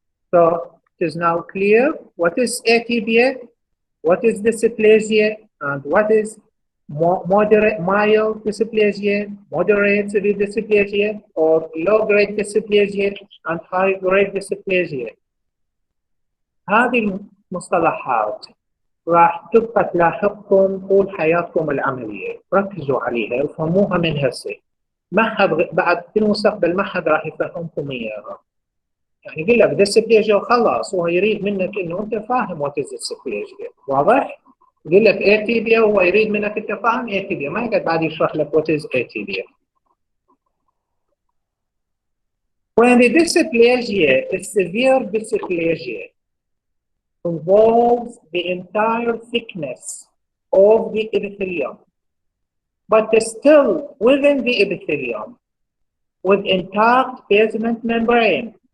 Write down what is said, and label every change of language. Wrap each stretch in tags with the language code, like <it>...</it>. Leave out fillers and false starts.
<en>So it is now clear what is atypia, what is dysplasia, and what is moderate, mild dysplasia, moderate severe dysplasia, or low-grade dysplasia, and high-grade dysplasia.</en> <ar>هذه المصطلحات راح تبقى تلاحقكم طول حياتكم العملية، ركزوا عليها وفهموها من هسه. ما حد بعد في المستقبل ما حد راح يفهمكم اياها. يعني يقول لك ديسبليجيا وخلاص، هو يريد منك انه انت فاهم</ar> <en>what is</en> <ar>ديسبليجيا، واضح؟ يقول لك اتيبيا وهو يريد منك انت فاهم اتيبيا، ما يقعد بعد يشرح لك وات از اتيبيا.</ar> <en>When the dysplasia is severe dysplasia involves the entire thickness of the epithelium, but still within the epithelium with intact basement membrane.</en>